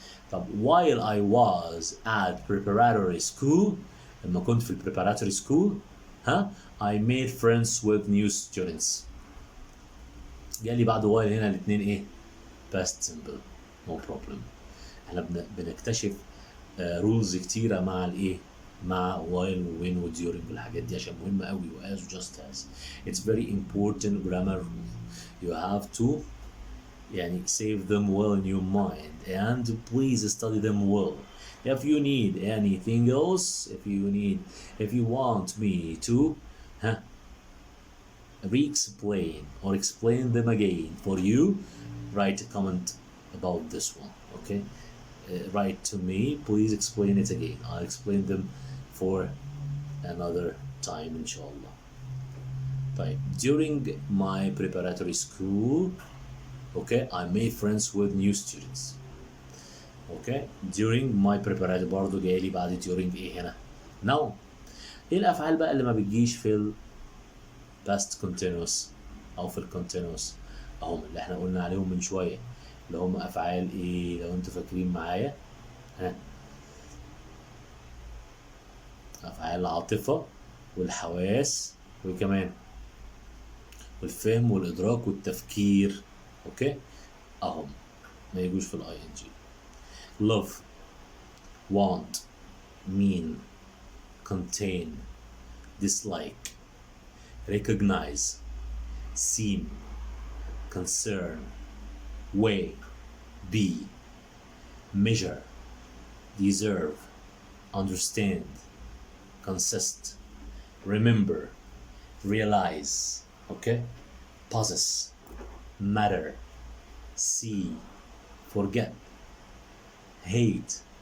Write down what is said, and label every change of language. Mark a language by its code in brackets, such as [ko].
[en] طب while I was at preparatory school [ar] لما كنت في [en] preparatory school I made friends with new students. [ar] جالي بعد while هنا الاثنين ايه؟ [en] past simple no problem. [ar] احنا بنكتشف rules كتيرة مع الايه؟ مع while و when و during والحاجات دي عشان مهمة قوي و as و just as. [en] It's very important grammar rule. You have to [ar] يعني [en] save them well in your mind and please study them well. If you need anything else, if you want me to re-explain or explain them again. For you, write a comment about this one. Okay, write to me, please explain it again. I'll explain them for another time inshallah. طيب, during my preparatory school, okay, I made friends with new students. Okay, during my preparatory [ar] برضه جاي لي بعد [en] during ايه هنا؟ now. [ar] ايه الافعال بقى اللي ما بتجيش في ال past continuous او في ال continuous اهم اللي احنا قلنا عليهم من شويه، اللي هم افعال ايه لو انتوا فاكرين معايا؟ ها، افعال العاطفه والحواس وكمان والفهم والادراك والتفكير. اوكي، اهم ما يجوش في الاي ان جي. [en] love, want, mean, contain, dislike, recognize, seem, concern, weigh, be, measure, deserve, understand, consist, remember, realize, okay, possess, matter, see, forget, hate,